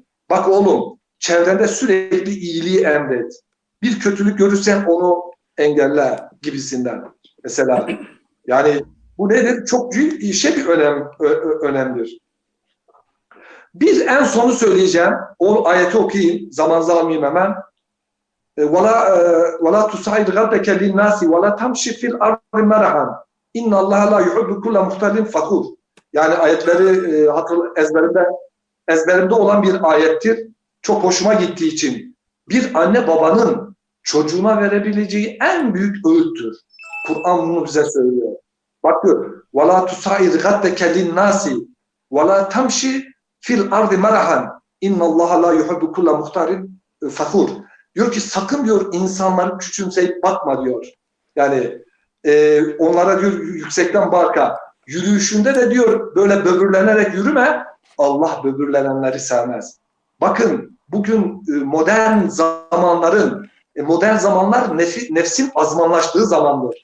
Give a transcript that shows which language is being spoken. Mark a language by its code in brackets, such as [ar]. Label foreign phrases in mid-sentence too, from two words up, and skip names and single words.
[tr] Bak oğlum, çevrende sürekli iyiliği emret. Bir kötülük görürsen onu engelle gibisinden. Mesela yani bu nedir? Çok büyük bir önemdir. Bir en sonu söyleyeceğim. O ayeti okuyayım. Zaman almayayım hemen. [ar] وَلَا تُسَعِدْ غَدَّكَ لِلنَّاسِ وَلَا تَمْشِ فِي الْأَرْضِ مَرَحًا اِنَّ اللّٰهَ لَا يُحِبُّ كُلَّ مُخْتَلٍ فَخُورٍ. [tr] Yani ayetleri ezberimde olan bir ayettir. Çok hoşuma gittiği için. Bir anne babanın çocuğuna verebileceği en büyük öğüttür. Kur'an bunu bize söylüyor. Bak diyor. [ar] وَلَا تُسَعِدْ غَدَّكَ لِلنَّاسِ وَلَا تَمْشِ في الأرض مرحا إن الله لا يحب كل مختار فخور. [tr] Diyor ki sakın diyor insanları küçümseyip bakma diyor. Yani onlara diyor yüksekten barka. Yürüyüşünde de diyor böyle böbürlenerek yürüme. Allah böbürlenenleri sevmez. Bakın bugün modern zamanlar nefsin azmanlaştığı zamandır.